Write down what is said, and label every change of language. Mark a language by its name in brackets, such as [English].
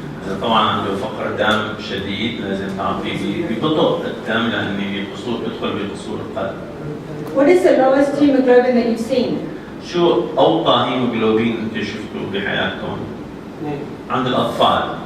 [Arabic] اذا طبعا عنده فقر دم شديد لازم تعطيه ببطء الدم لانه بيدخل بقصور القلب. [English] What is the lowest hemoglobin that you've seen? [Arabic] شو اوطى هيموجلوبين انت شفتوه بحياتكم عند الاطفال؟